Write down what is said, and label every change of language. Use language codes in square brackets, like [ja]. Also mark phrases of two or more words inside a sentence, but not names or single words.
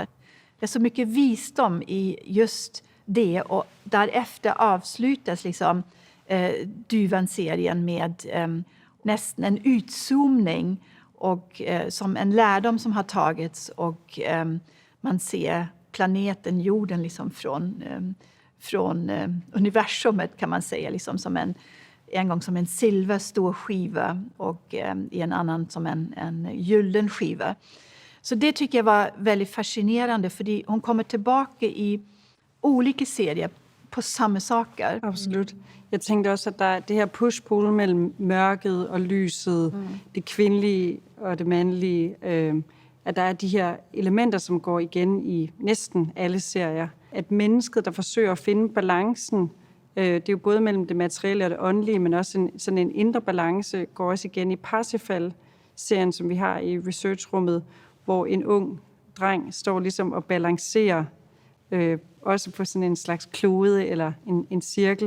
[sv] Det är så mycket visdom i just det, och därefter avslutas liksom Dyvan-serien med nästan en utzoomning och som en lärdom som har tagits, och man ser planeten jorden liksom från universumet, kan man säga, liksom som en gång som en silverstor skiva och i en annan som en gylden skiva. Så det tycker jag var väldigt fascinerande, för hon kommer tillbaka i olika serier på samma saker. Absolut. [da] Jeg tænkte også, at der er det her push-pull mellem mørket og lyset, det kvindelige og det mandlige, at der er de her elementer, som går igen i næsten alle serier. At mennesket, der forsøger at finde balancen, det er jo både mellem det materielle og det åndelige, men også sådan en indre balance, går også igen i Parsifal-serien, som vi har i researchrummet, hvor en ung dreng står ligesom og balancerer, også på sådan en slags klode eller en cirkel.